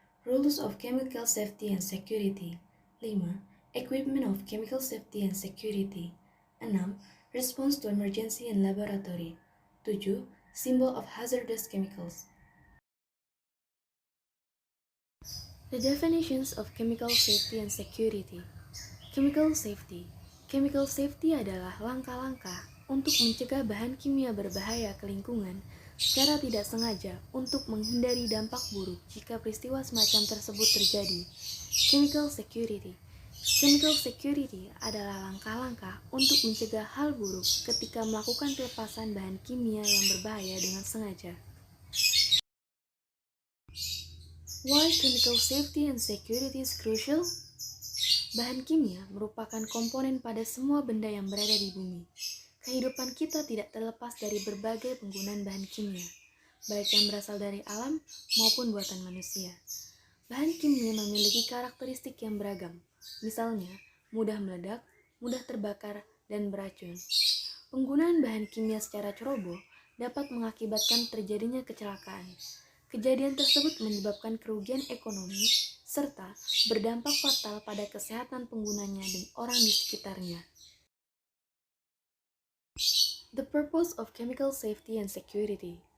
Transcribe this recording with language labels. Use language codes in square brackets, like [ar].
[en] Rules of chemical safety and security. 5. Equipment of chemical safety and security. 6. Response to emergency in laboratory. 7. Symbol of hazardous chemicals. The definitions of chemical safety and security. Chemical safety. [id] Chemical safety adalah langkah-langkah untuk mencegah bahan kimia berbahaya ke lingkungan secara tidak sengaja untuk menghindari dampak buruk jika peristiwa semacam tersebut terjadi. Chemical security. Chemical security adalah langkah-langkah untuk mencegah hal buruk ketika melakukan pelepasan bahan kimia yang berbahaya dengan sengaja. [en] Why chemical safety and security is crucial? [id] Bahan kimia merupakan komponen pada semua benda yang berada di bumi. Kehidupan kita tidak terlepas dari berbagai penggunaan bahan kimia, baik yang berasal dari alam maupun buatan manusia. Bahan kimia memiliki karakteristik yang beragam, misalnya mudah meledak, mudah terbakar, dan beracun. Penggunaan bahan kimia secara ceroboh dapat mengakibatkan terjadinya kecelakaan. Kejadian tersebut menyebabkan kerugian ekonomi serta berdampak fatal pada kesehatan penggunanya dan orang di sekitarnya. [en] The purpose of chemical safety and security.